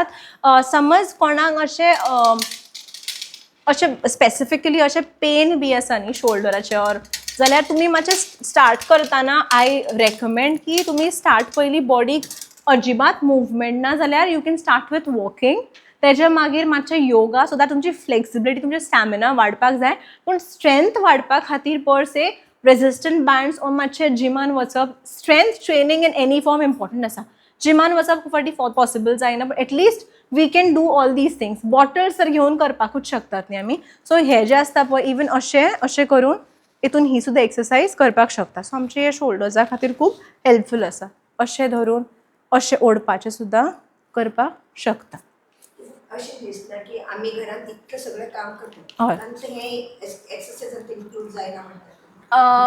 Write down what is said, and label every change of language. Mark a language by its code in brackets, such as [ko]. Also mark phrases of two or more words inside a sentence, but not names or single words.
[kok] समज कोणाक अशें स्पेसिफिकली अशें पेन बी आसा न्ही शोल्डराचे ऑर जाल्यार तुमी मातशें स्टार्ट करतना [en] I recommend [kok] की तुमी स्टार्ट पयलीं बॉडीक अजिबात मुवमेंट ना जाल्यार [en] you can start with walking. [kok] तेजे मागीर मातशें योगा [en] so that [kok] तुमची फ्लेक्सिबिलिटी तुमचे स्टॅमिना वाडपाक जाय. पूण स्ट्रेंथ वाडपा खातीर [en] per se resistant bands or [kok] मातशें जिमान वचप [en] strength training in any form important [kok] आसा. जिमान वचप खूब फावटी पॉसिबल जायना [en] but at least we can do all these things. [kok] बॉटल्स तर घेवन करपाकूच शकतात न्ही आमी. सो हे जे आसता पळय इवन अशें करून हितून ही सुद्दां एक्सरसाइज करपाक शकता. सो आमचे हे शोल्डर्सा खातीर खूब हेल्पफूल आसा. अशें धरून अशें ओडपाचें सुद्दां करपाक शकता. अशें दिसता की आमी घरांत इतकें सगळें काम करता आनी हे एक्सरसाइजांत इन्क्लूड जायना म्हणटा.